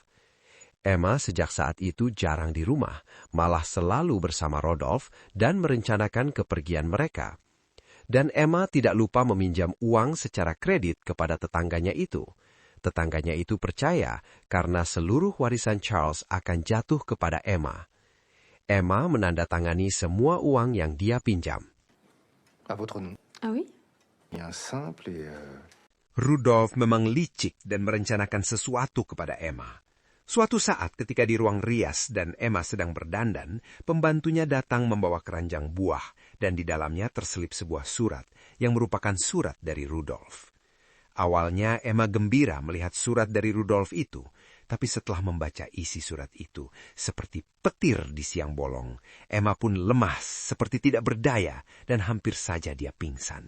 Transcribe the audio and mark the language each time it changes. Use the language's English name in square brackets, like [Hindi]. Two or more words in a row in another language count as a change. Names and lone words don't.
[Indonesian] Emma sejak saat itu jarang di rumah, malah selalu bersama Rodolphe dan merencanakan kepergian mereka. Dan Emma tidak lupa meminjam uang secara kredit kepada tetangganya itu. Tetangganya itu percaya karena seluruh warisan Charles akan jatuh kepada Emma. Emma menandatangani semua uang yang dia pinjam. [French] À votre nom. Ah oui? Il y a un simple et... [Indonesian] Rudolf memang licik dan merencanakan sesuatu kepada Emma. Suatu saat ketika di ruang rias dan Emma sedang berdandan, pembantunya datang membawa keranjang buah dan di dalamnya terselip sebuah surat yang merupakan surat dari Rudolf. Awalnya Emma gembira melihat surat dari Rudolf itu, tapi setelah membaca isi surat itu, seperti petir di siang bolong, Emma pun lemas, seperti tidak berdaya dan hampir saja dia pingsan.